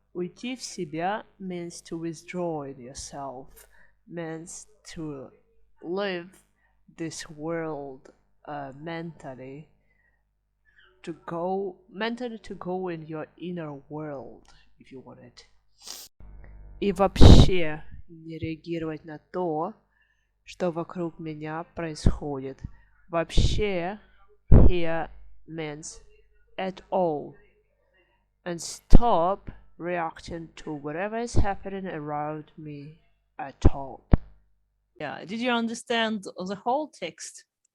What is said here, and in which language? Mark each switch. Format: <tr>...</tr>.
<ru>Уйти в себя</ru> <en>means to withdraw in yourself, means to live this world mentally, to go in your inner world, if you want it.</en> <ru>И вообще не реагировать на то, что вокруг меня происходит.</ru> <en>Вообще here means at all, and stop reacting to whatever is happening around me at all. Yeah. Did you understand the whole text?</en>